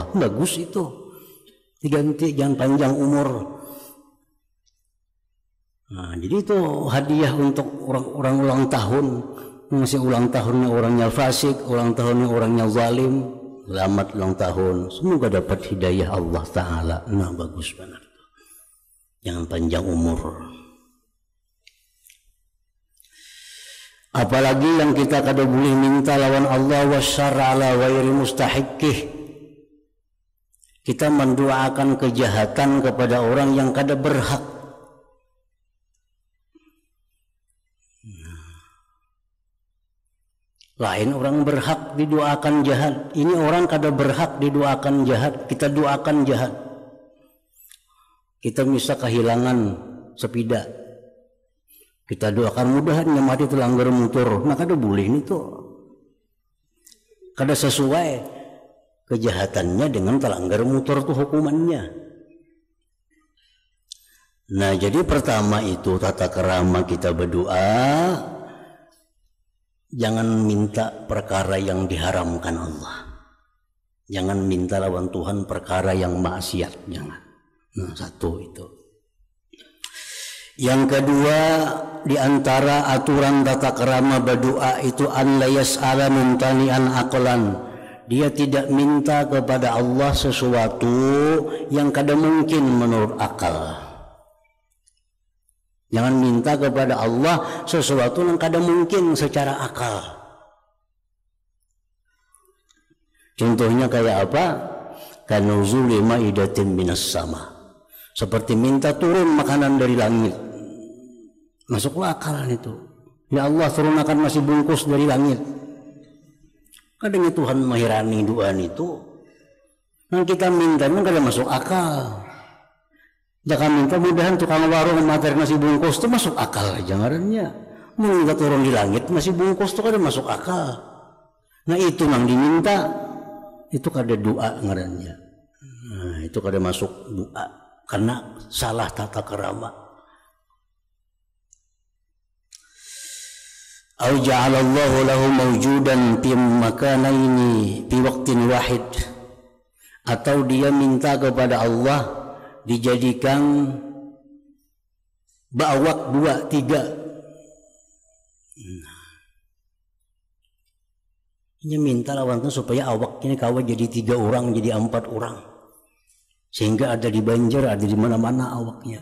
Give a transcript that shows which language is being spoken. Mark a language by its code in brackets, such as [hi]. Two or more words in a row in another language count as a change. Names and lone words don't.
[id] Bagus itu, diganti, jangan panjang umur. Nah, jadi itu hadiah untuk orang ulang tahun. Masih ulang tahunnya orangnya fasik, ulang tahunnya orangnya zalim, selamat ulang tahun, semoga dapat hidayah Allah Ta'ala. Nah, bagus benar, jangan panjang umur. [bjn] Apalagi yang kita kada boleh minta lawan Allah, [ar] والشر على غير مستحقه. [bjn] Kita mendoakan kejahatan kepada orang yang kada berhak. Lain orang berhak didoakan jahat, ini orang kada berhak didoakan jahat, kita doakan jahat. Kita bisa kehilangan sepeda, kita doakan mudahan mati terlanggar motor, nah kada boleh ini tuh, kada sesuai kejahatannya dengan terlanggar motor tuh hukumannya. [id] Nah, jadi pertama itu tata kerama kita berdoa, jangan minta perkara yang diharamkan Allah, jangan minta lawan Tuhan perkara yang maksiat, jangan. Nah, satu itu. Yang kedua, di antara aturan tata kerama berdoa itu [ar] أن لا يسأل ممتنعا عقلا. [bjn] Dia tidak minta kepada Allah sesuatu yang kada mungkin menurut akal. Jangan minta kepada Allah sesuatu yang kada mungkin secara akal. [id] Contohnya kayak apa? [ar] كنزول مائدة من السماء. [id] Seperti minta turun makanan dari langit. Masuklah akal itu. Ya Allah, turunkan nasi bungkus dari langit. Kadang Tuhan menghirani doa itu. [bjn] Nah, kita minta memang kada masuk akal. Jangan minta mudahan tukang warung materi nasi bungkus itu masuk akal aja ngarannya. Minta turun di langit nasi bungkus itu kada masuk akal. Nah, itu yang diminta, itu kada doa ngarannya. Nah, itu kada masuk doa karena salah tata kerama. [ar] أو جعله الله له موجودا في مكانين في وقت واحد, [id] atau dia minta kepada Allah dijadikan bawak 2, 3. Ini minta lawan itu supaya awak ini kawan jadi 3 orang, jadi 4 orang, sehingga ada di Banjar, ada di mana-mana awaknya.